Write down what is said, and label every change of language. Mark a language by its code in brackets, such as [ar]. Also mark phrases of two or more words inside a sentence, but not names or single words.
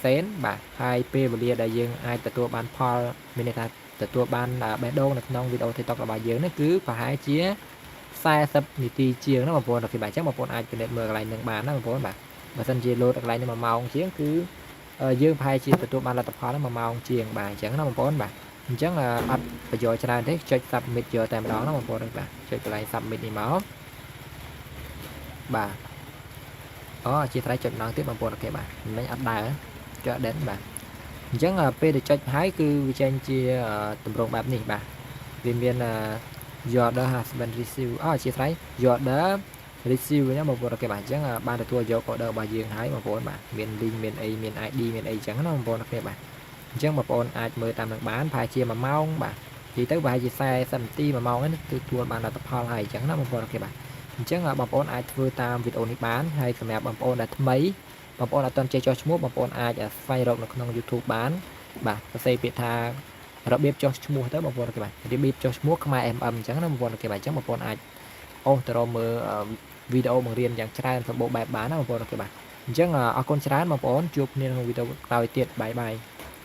[km] សេនបាទហើយពេលវេលាដែលយើងអាចទទួលបានផលមានន័យថាទទួលបានបេះដូងនៅក្នុងវីដេអូ TikTok របស់យើងនេះគឺប្រហែលជា40 នាទីជាងណាបងប្អូនអូខេបាទអញ្ចឹងបងប្អូនអាចពិនិត្យមើលកន្លែងនឹងបានណាបងប្អូនបាទបើសិនជាលោតកន្លែងនេះ1ម៉ោងជាងគឺយើងប្រហែលជាទទួលបានលទ្ធផល1ម៉ោងជាងបាទអញ្ចឹងណាបងប្អូនបាទអញ្ចឹងអត់ប្រយោជន៍ច្រើនទេចុច submit យកតែម្ដងណាបងប្អូនបាទចុចកន្លែង submit នេះមក បាទជាត្រៃចុចម្ដងទៀតបងប្អូនអូខេបាទមិនអត់ដើរចុចដេនបាទអញ្ចឹងពេលទៅចុចហើយគឺវាចេញជាតម្រងបែបនេះបាទវាមាន [en] your order has been received [km] ជាត្រៃ [en] your order receive [km] ណាបងប្អូនអូខេបាទអញ្ចឹងបានទទួលយក order របស់យើងហើយបងប្អូនបាទមាន link មានអីមាន ID មានអីអញ្ចឹងណាបងប្អូនអូខេបាទអញ្ចឹងបងប្អូន អាចមើលតាមនឹងបានប្រហែលជា1ម៉ោងបាទនិយាយទៅប្រហែលជា40 នាទី1ម៉ោងហ្នឹងទទួលបានលទ្ធផលហើយអញ្ចឹងណាបងប្អូនអូខេបាទអញ្ចឹងបងប្អូនអាចធ្វើតាមវីដេអូនេះបានហើយសម្រាប់បងប្អូនដែលថ្មីបងប្អូនអត់ទាន់ចេះចុះឈ្មោះបងប្អូនអាចស្វែងរកនៅក្នុង YouTube បានបាទសរសេរពាក្យថារបៀបចុះឈ្មោះទៅបងប្អូនអូខេបាទរបៀបចុះឈ្មោះខ្មែរ MM អញ្ចឹងណាបងប្អូនអូខេបាទអញ្ចឹងបងប្អូនអាចអូសទៅរកមើលវីដេអូបង្រៀនយ៉ាងច្រើនសម្បូរបែបបានណាបងប្អូនអូខេបាទអញ្ចឹងអរគុណច្រើនបងប្អូនជួបគ្នាក្នុងវីដេអូក្រោយទៀតបាយបាយ